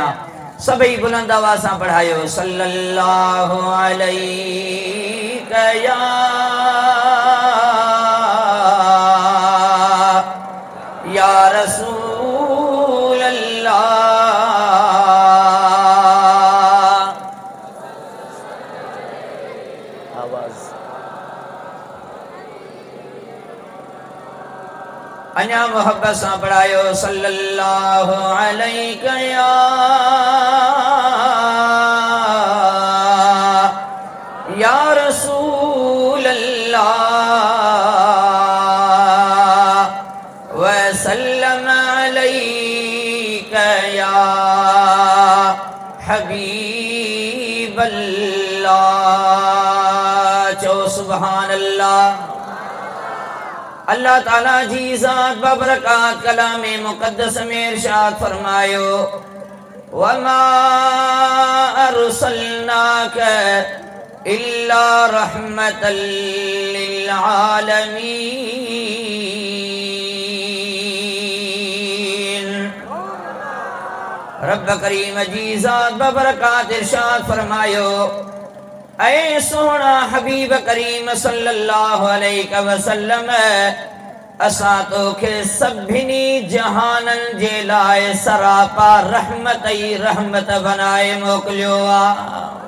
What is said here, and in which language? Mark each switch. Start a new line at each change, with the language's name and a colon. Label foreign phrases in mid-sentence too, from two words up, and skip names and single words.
Sindhi: सभई बुलंद आवाज़ सां पढ़ायो
Arabic: صلى الله عليه يا رسول الله.
Sindhi: आवाज़ अञा मोहब्बत सां पढ़ायो
Arabic: صلى الله عليه يا رسول الله و سلم عليك يا حبيب الله.
Sindhi: चो
Arabic: سبحان الله.
Sindhi: अल्लाह ताला जी ज़ात बबरकात कलामे मुक़द्दस में इरशाद फरमायो
Arabic: وما أرسلناك إلا رحمة لل عالمين.
Sindhi: रब करीम जी ज़ात बबरकात इरशाद फरमायो ऐ सोहना हबीब करीम
Arabic: صلى الله عليه وسلم
Sindhi: असां तोखे सभिनी जहानन जे लाइ सरापा रहमत ई रहमत बनाए मोकिलियो आहे।